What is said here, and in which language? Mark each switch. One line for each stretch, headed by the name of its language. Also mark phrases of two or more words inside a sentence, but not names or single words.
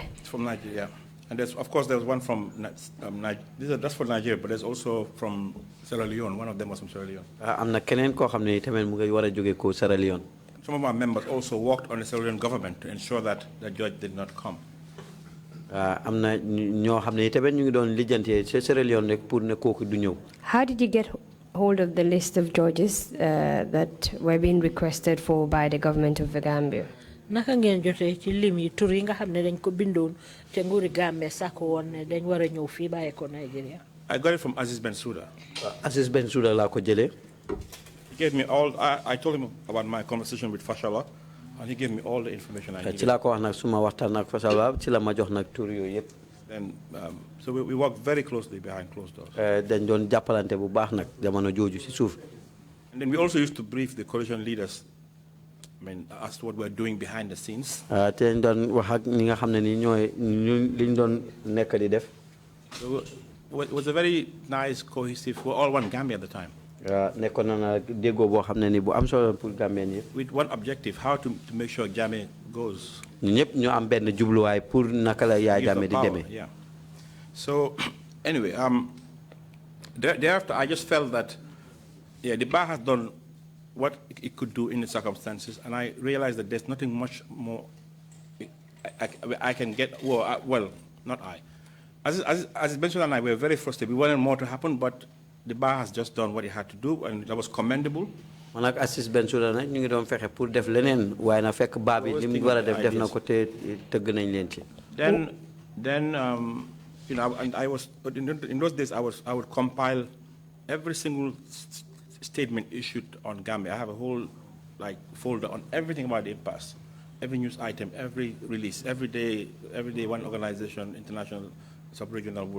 English: It's from Nigeria. And of course, there was one from, that's for Nigeria, but there's also from Sierra Leone. One of them was from Sierra Leone.
Wolof: Am na keneen koo xam ne tamit mu ngi war a jóge ko Sierra Leone.
English: Some of our members also worked on the Sierra Leone government to ensure that the judge did not come.
Wolof: Am na ñoo xam ne tamit ñu ngi doon lijjante ci Sierra Leone rek pour ne kooku du ñëw.
English: How did you get hold of the list of judges that were being requested for by the government of the Gambia?
Wolof: Naka ngeen jotee ci lim yi tur yi nga xam ne dañ ko bindoon te nguuri Gambia sàkk woon ne dañ war a ñëw fii bàyyi ko Nigeria.
English: I got it from Aziz Bensouda.
Wolof: Aziz Bensouda laa ko jëlee.
English: He gave me all. I told him about my conversation with Fashala, and he gave me all the information I needed.
Wolof: ci laa ko wax nag suma waxtaan ak Fashala ci la ma jox nag tur yooyu yëpp.
English: Then, so we work very closely behind closed doors.
Wolof: dañ doon jàppalante bu baax nag jamono jooju ci suuf.
English: And then we also used to brief the coalition leaders, as to what we're doing behind the scenes.
Wolof: te dañ doon wax ak ñi nga xam ne ni ñooy liñ doon nekk di def.
English: So it was a very nice, cohesive. We're all one Gambia at the time.
Wolof: nekkoon na déggoo boo xam ne ni bu am solo pour Gambien yi.
English: With one objective: how to make sure Jammeh goes.
Wolof: ñu ñëpp ñu am benn jubluwaay pour naka la Yaay Jammeh di demee.
English: Yeah. So anyway, thereafter, I just felt that, yeah, the bar has done what it could do in the circumstances, and I realized that there's nothing much more I can get. Well, not I. As Benson and I were very frustrated. We wanted more to happen, but the bar has just done what it had to do, and that was commendable.
Wolof: Man ak assist Bensuda nag ñu ngi doon fexe pour def leneen waaye na fekk baa bi li mu war a def na ko te tëgg nañ leen ci.
English: Then you know, and I was in those days I would compile every single statement issued on Gambia. I have a whole folder on everything about the impasse, every news item, every release, every day one organization, international, sub-regional would.